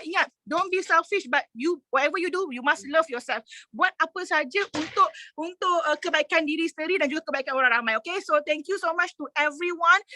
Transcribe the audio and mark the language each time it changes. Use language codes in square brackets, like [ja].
[en] Ingat, don't be selfish, but you whatever you do, you must love yourself. [ms] Buat apa saja untuk kebaikan diri sendiri dan juga kebaikan orang ramai. [en] Okay, so thank you so much to everyone.